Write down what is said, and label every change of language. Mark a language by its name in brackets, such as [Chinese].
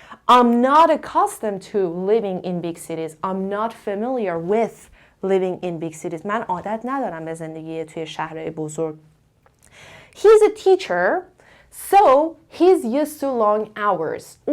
[English] I'm not accustomed to living in big cities. I'm not familiar with living in big cities. [Persian] من عادت ندارم به زندگی توی شهرهای بزرگ. [English] He's a teacher, so he's used to long hours.